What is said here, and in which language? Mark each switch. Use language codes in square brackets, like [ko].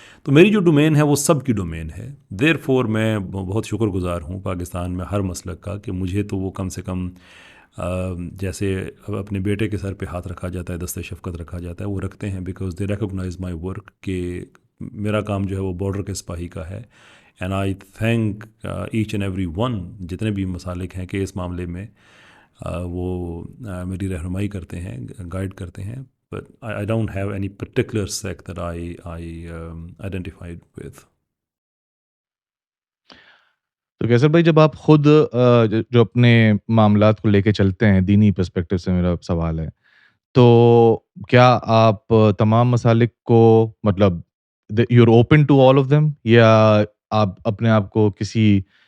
[ur] تو میری جو ڈومین ہے وہ سب کی ڈومین ہے. [en] therefore [ur] میں بہت شکر گزار ہوں پاکستان میں ہر مسلک کا کہ مجھے تو وہ کم سے کم جیسے اپنے بیٹے کے سر پہ ہاتھ رکھا جاتا ہے، دست شفقت رکھا جاتا ہے، وہ رکھتے ہیں، [en] because they recognize my work [ur] کہ میرا کام جو ہے وہ بارڈر کے سپاہی کا ہے. [en] and I thank each and every one, [ur] جتنے بھی مسالک ہیں، کہ اس معاملے میں وہ میری رہنمائی کرتے ہیں، گائیڈ کرتے ہیں. [en] But I don't have any particular sect that I identified with. [ur] تو کیسر بھائی، جب آپ خود جو اپنے معاملات کو لے کے چلتے ہیں دینی پرسپیکٹو سے، میرا سوال ہے، تو کیا آپ تمام مسالک کو، مطلب [en] you are open to all of them, [ur] یا آپ اپنے آپ کو کسی